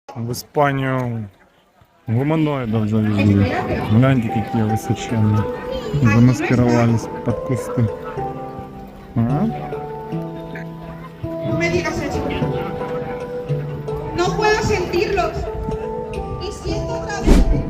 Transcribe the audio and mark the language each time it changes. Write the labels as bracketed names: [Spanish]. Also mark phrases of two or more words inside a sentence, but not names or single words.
[Russian] В Испанию гуманоидов завезли. Гляньте, какие высоченные. Замаскировались под кусты. А? [Spanish] No me digas eso. No puedo sentirlos. Y siento otra vez.